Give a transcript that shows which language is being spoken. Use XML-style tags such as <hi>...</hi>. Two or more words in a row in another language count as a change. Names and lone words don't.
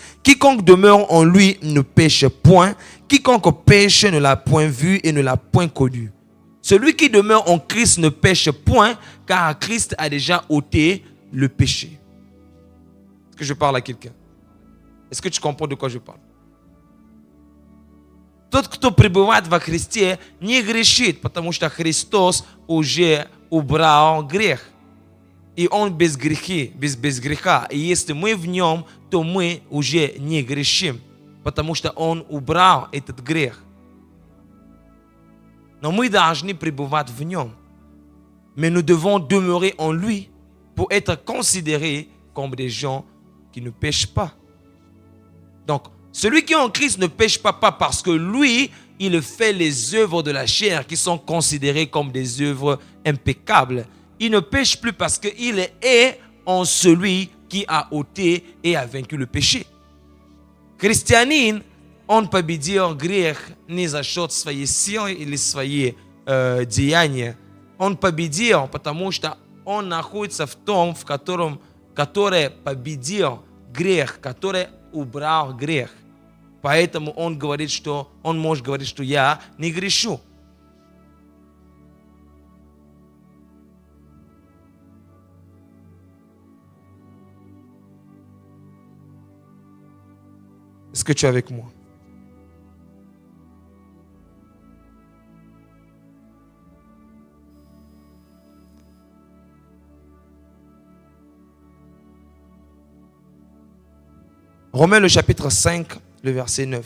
<fr>Quiconque demeure en lui ne pêche point. Quiconque pêche ne l'a point vu et ne l'a point connu. Celui qui demeure en Christ ne pêche point, car Christ a déjà ôté le péché. Est-ce que je parle à quelqu'un? Est-ce que tu comprends de quoi je parle?</fr> <ru>Тот, кто пребывает во Христе, не грешит, потому что Христос уже убрал грех. И Он без греха. И если мы в Нем, то мы уже не грешим, потому что Он убрал этот грех. Но мы должны пребывать в Нем.</ru> <fr>Mais nous devons demeurer en lui pour être considérés comme des gens qui ne pêchent pas. Donc, celui qui est en Christ ne pêche pas parce que lui, il fait les œuvres de la chair qui sont considérées comme des œuvres impeccables. Il ne pêche plus parce qu'il est en celui qui a ôté et a vaincu le péché.</fr> <ru>Христианин, он победил грех не за счет своей силы или своей деяния. Он победил, потому что он находится в том, который победил грех, который убрал грех. Поэтому он говорит, что он может говорить, что я не грешу.</ru> <fr>Est-ce que tu es avec moi? Romains le chapitre 5, le verset 9.</fr>